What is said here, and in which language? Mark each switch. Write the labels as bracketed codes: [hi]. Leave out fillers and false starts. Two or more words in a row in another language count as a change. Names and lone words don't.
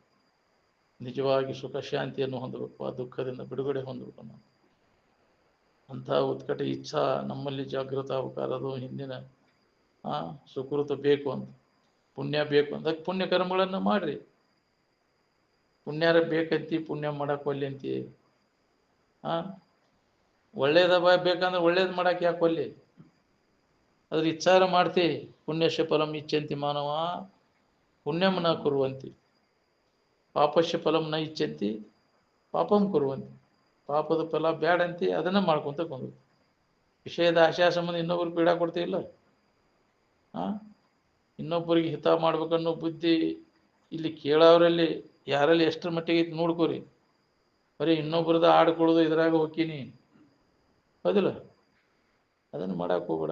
[kn] ನಿಜವಾಗಿ ಸುಖ ಶಾಂತಿಯನ್ನು ಹೊಂದಬೇಕು, ಆ ದುಃಖದಿಂದ ಬಿಡುಗಡೆ ಹೊಂದಬೇಕು ಅನ್ನೋ ಅಂಥ ಉತ್ಕಟ ಇಚ್ಛಾ ನಮ್ಮಲ್ಲಿ ಜಾಗೃತ ಆಗ್ಬೇಕಾದ್ರೆ ಅದು ಹಿಂದಿನ ಸುಕೃತ ಬೇಕು ಅಂತ, ಪುಣ್ಯ ಬೇಕು ಅಂತ. ಪುಣ್ಯ ಕರ್ಮಗಳನ್ನು ಮಾಡ್ರಿ. ಪುಣ್ಯಾರ ಬೇಕಂತಿ, ಪುಣ್ಯ ಮಾಡಕ್ಕೆ ಒಲ್ಲೆ ಅಂತಿ. ಒಳ್ಳೇದ ಬೇಕಂದ್ರೆ ಒಳ್ಳೇದು ಮಾಡಕ್ಕೆ ಯಾಕೆ ಒಲ್ಲೆ? ಅದ್ರ ಇಚ್ಛಾರ ಮಾಡ್ತಿ. [sa] ಪುಣ್ಯಶ ಫಲಂ ಇಚ್ಛಂತಿ ಮಾನವ ಪುಣ್ಯಂ ನ ಕುರುವಂತಿ, ಪಾಪಶ್ಯ ಫಲಂ ನ ಇಚ್ಛಂತಿ ಪಾಪಂ ಕುರುವಂತಿ. [kn] ಪಾಪದ ಫಲ ಬ್ಯಾಡ ಅಂತಿ ಅದನ್ನ ಮಾಡ್ಕೊಂತ ಕೊಂದು ವಿಷಯದ ಆಶಯ ಸಂಬಂಧ ಇನ್ನೊಬ್ರು ಪೀಡಾ ಕೊಡ್ತೀವಿಲ್ಲ. ಇನ್ನೊಬ್ಬರಿಗೆ ಹಿತ ಮಾಡ್ಬೇಕನ್ನೋ ಬುದ್ಧಿ ಇಲ್ಲಿ ಕೇಳೋರಲ್ಲಿ ಯಾರಲ್ಲಿ ಎಷ್ಟರ ಮಟ್ಟಿಗೆ ಐತಿ ನೋಡ್ಕೋರಿ. ಬರೀ ಇನ್ನೊಬ್ರದ ಆಡ್ಕೊಳ್ಳೋದು ಇದ್ರಾಗ ಹೋಗ್ತೀನಿ ಹೌದಿಲ್ಲ, ಅದನ್ನು ಮಾಡಕ್ಕೆ ಹೋಗ್ಬೇಡ.